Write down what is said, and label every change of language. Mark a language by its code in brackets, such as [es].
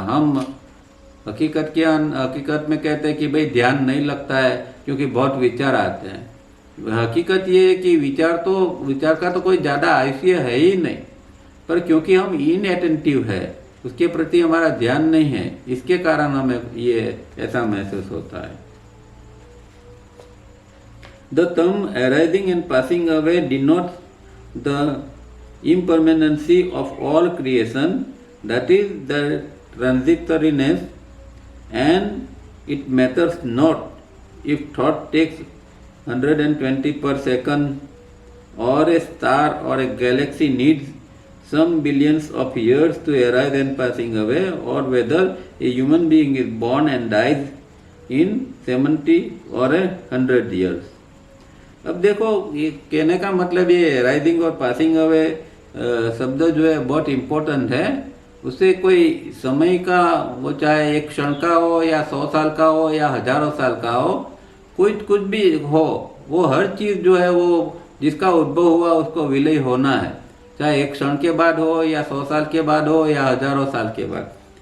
[hi] हम हकीकत में कहते हैं कि भाई ध्यान नहीं लगता है क्योंकि बहुत विचार आते हैं। हकीकत ये है कि विचार का तो कोई ज़्यादा आयुष्य है ही नहीं, पर क्योंकि हम इनअटेंटिव है, उसके प्रति हमारा ध्यान नहीं है, इसके कारण हमें ये ऐसा महसूस होता है। [en] The term arising and passing away denotes the impermanency of all creation, that is the transitoriness, and it matters not if thought takes 120 per second, or a star or a galaxy needs some billions of years to arise and passing away, or whether a human being is born and dies in 70 or 100 years. [hi] अब देखो ये कहने का मतलब ये rising और passing away शब्द जो है बहुत इम्पोर्टेंट है। उससे कोई समय का, वो चाहे एक क्षण का हो या 100 साल का हो या हजारों साल का हो, कुछ भी हो, वो हर चीज़ जो है वो जिसका उद्भव हुआ उसको विलय होना है, चाहे एक क्षण के बाद हो या 100 साल के बाद हो या हजारों साल के बाद।